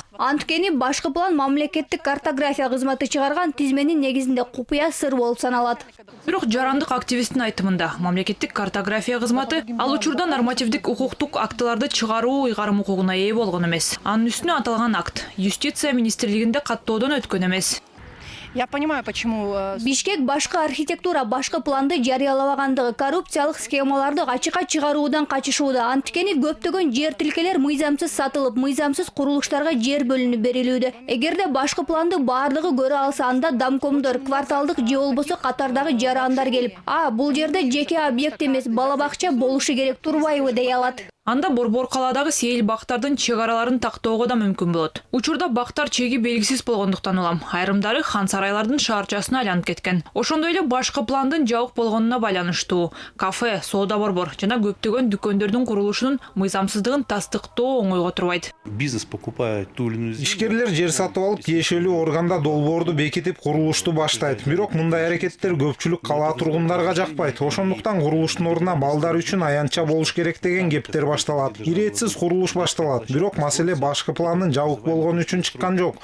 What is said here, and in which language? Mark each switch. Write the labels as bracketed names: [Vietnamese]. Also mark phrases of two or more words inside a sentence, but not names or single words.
[Kyrgyz] Анткени башкы план мамлекеттик картография кызматы чыгарган тизменин негизинде купуя сыр болуп саналат. Бирок жарандык активисттин айтымында мамлекеттик картография кызматы ал учурда нормативдик укуктук актыларды чыгаруу укугуна ээ болгон эмес. Анын үстүнө аталган акт Юстиция министрлигинде каттоодон өткөн эмес. [Russian] Я понимаю, почему... [Kyrgyz] Бишкек башкы архитектура башкы планды жарыялабагандыгы, коррупциялык схемаларды ачыкка чыгаруудан качышууда. Анткени көптөгөн жер тилкелер мыйзамсыз сатылып, мыйзамсыз курулуштарга жер бөлүнүп берилүүдө. Эгерде башкы планды баардыгы көрө алса, анда домкомдор, кварталдык же болбосо катардагы жарандар келип, бул жерде жеке объект эмес, бала бакча болушу керек, турбайбы дей алат. Анда Борбор калаадагы сейил бактардын чек араларын тактоого да мүмкүн болот. Учурда бактар чеги белгисиз болгондуктан улам айрымдары хан сарайлардын шаарчасына айланып кеткен. Ошондой эле башкы пландын жабык болгонуна байланыштуу кафе, соода борбор жана көптөгөн дүкөндөрдүн курулушунун мыйзамсыздыгын тастыктоо оңойго турбайт. [Russian] Бизнес покупает ту или иную землю. [Kyrgyz] Ишкерлер жер сатып алып, тиешелүү органда долбоорду бекитип курулушту баштайт. Бирок мындай аракеттер көпчүлүк кала тургундарга жакпайт. Ошондуктан курулуштун ордуна балдар үчүн аянтча болуш керек деген кептер башталат. Иретсиз курулуш башталат. Бирок маселе башкы пландын жабык болгону үчүн чыккан жок.